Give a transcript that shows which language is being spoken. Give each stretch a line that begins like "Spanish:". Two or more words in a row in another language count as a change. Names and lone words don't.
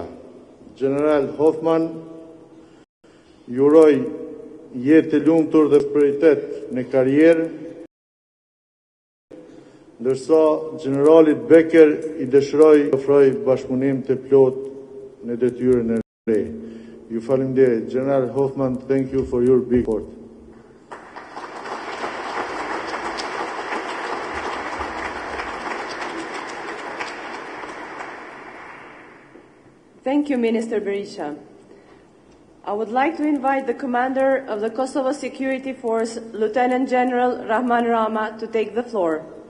Albanian: General Hoffman, ju uroj jetë të lumtur dhe prioritet në karrierë, ndërsa generalit Becker i dëshiroj të ofroj bashkëpunim të plotë në detyrën e re. Ju faleminderit.
English: General Hoffman, thank you for your big support. Thank you, Minister Berisha. I would like to invite the Commander of the Kosovo Security Force, Lieutenant General Rahman Rama, to take the floor.